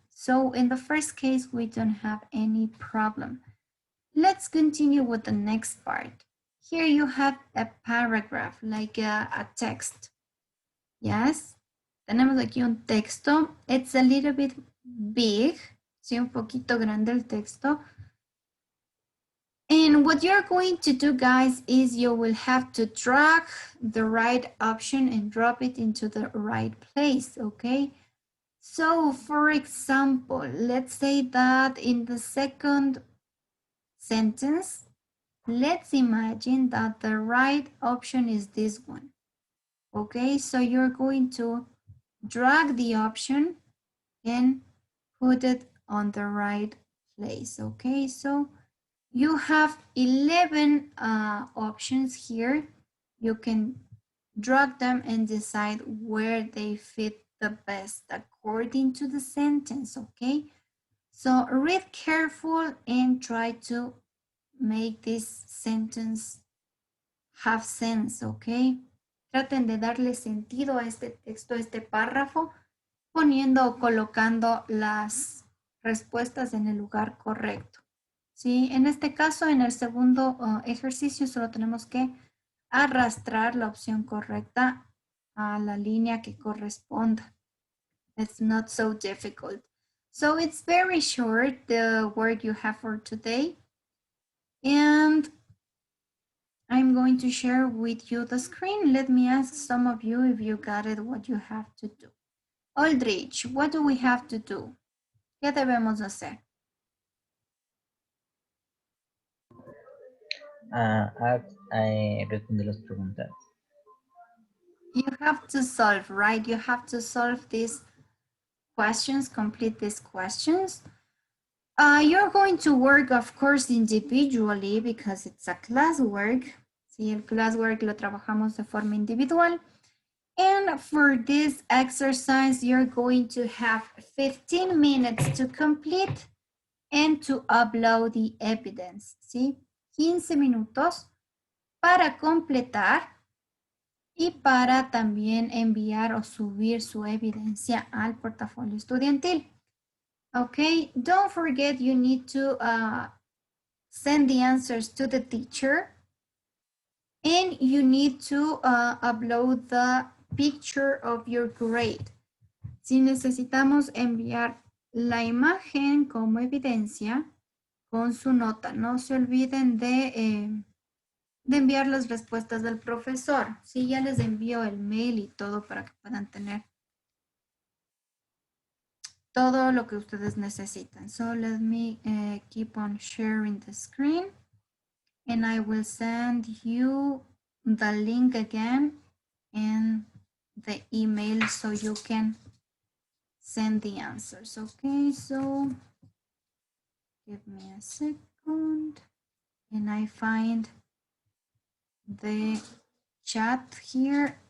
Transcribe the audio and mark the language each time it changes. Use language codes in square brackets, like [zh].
[en] So in the first case, we don't have any problem. Let's continue with the next part. Here you have a paragraph, like a text. [es] Yes, tenemos aquí un texto. [en] It's a little bit big, [es] sí, un poquito grande el texto. [en] And what you're going to do, guys, is you will have to drag the right option and drop it into the right place, okay? So, for example, let's say that in the second sentence, let's imagine that the right option is this one, okay? So you're going to drag the option and put it on the right place. Okay, so you have 11 options here. You can drag them and decide where they fit the best according to the sentence. Okay, so read careful and try to make this sentence have sense. [es] Okay, traten de darle sentido a este texto, a este párrafo, poniendo o colocando las respuestas en el lugar correcto. ¿Sí? En este caso, en el segundo ejercicio, solo tenemos que arrastrar la opción correcta a la línea que corresponda. [en] It's not so difficult. So it's very short, the work you have for today. And I'm going to share with you the screen. Let me ask some of you if you got it, what you have to do. Aldrich, what do we have to do? [es] ¿Qué debemos hacer? Responde las preguntas. [en] You have to solve, right? You have to solve these questions, complete these questions. You're going to work, of course, individually because it's a classwork. [es] Sí, el classwork lo trabajamos de forma individual. [en] And for this exercise, you're going to have 15 minutes to complete and to upload the evidence, ¿sí? [es] 15 minutos para completar y para también enviar o subir su evidencia al portafolio estudiantil. [en] Okay, don't forget you need to send the answers to the teacher and you need to upload the picture of your grade. [es] Si necesitamos enviar la imagen como evidencia con su nota, no se olviden de enviar las respuestas del profesor. Sí, ya les envío el mail y todo para que puedan tener todo lo que ustedes necesitan. [en] So let me keep on sharing the screen and I will send you the link again in the email so you can send the answers. Okay, so give me a second and I find the chat here.